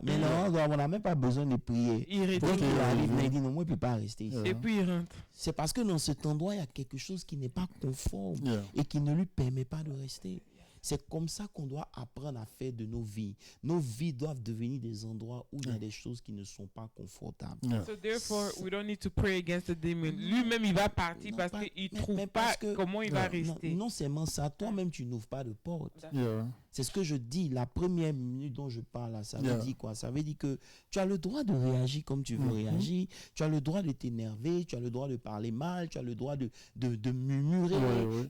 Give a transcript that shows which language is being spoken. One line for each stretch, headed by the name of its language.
French: Mais l'endroit, on n'a même pas besoin de prier. Dès qu'il arrive, il dit non, moi, je ne peux pas rester ici. Et puis il rentre. C'est parce que dans cet endroit, il y a quelque chose qui n'est pas conforme et qui ne lui permet pas de rester. C'est comme ça qu'on doit apprendre à faire de nos vies. Nos vies doivent devenir des endroits où il y a des choses qui ne sont pas confortables.
English: So therefore, we don't need to pray against the demon.
French: Lui-même, il va partir parce qu'il ne trouve pas comment il va rester. Non seulement ça, toi-même, tu n'ouvres pas de porte. C'est ce que je dis. La première minute dont je parle, là, ça veut dire quoi? Ça veut dire que tu as le droit de réagir comme tu veux réagir. Tu as le droit de t'énerver. Tu as le droit de parler mal. Tu as le droit de murmurer.